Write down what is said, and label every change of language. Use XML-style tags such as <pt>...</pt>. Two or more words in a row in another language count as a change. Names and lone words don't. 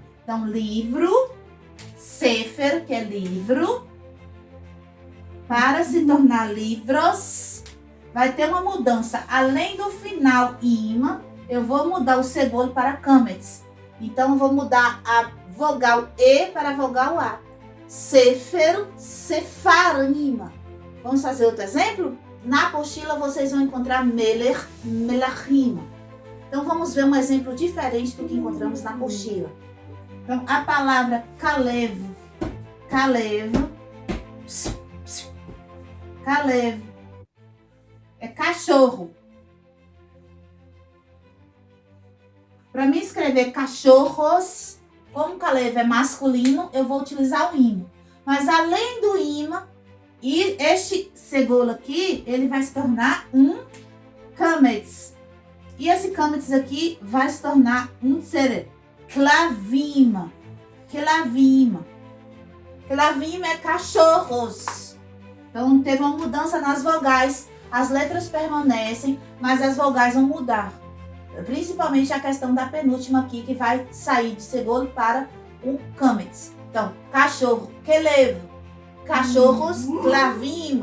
<pt>Então, livro, sefer, que é livro, para se tornar livros, vai ter uma mudança. Além do final im, eu vou mudar o segol para kametz. Então, eu vou mudar a vogal E para a vogal A.</pt> <he>ספר ספרים.</he> <pt>Vamos fazer outro exemplo? Na apostila, vocês vão encontrar</pt> <he>מלך מלכים.</he> <pt>Então, vamos ver um exemplo diferente do que encontramos na apostila. Então, a palavra</pt> <he>כלב כלב כלב,</he> <pt>é cachorro. Para mim escrever cachorros, como Kalev é masculino, eu vou utilizar o im. Mas além do im, e este segol aqui, ele vai se tornar um kametz. E esse kametz aqui vai se tornar um tsere.</pt> <he>כלבים כלבים.</he> <pt>Klavim é cachorros. Então, teve uma mudança nas vogais. As letras permanecem, mas as vogais vão mudar. Principalmente a questão da penúltima aqui, que vai sair de segol para o kametz. Então, cachorro, kelev. Cachorros, klavim.</pt>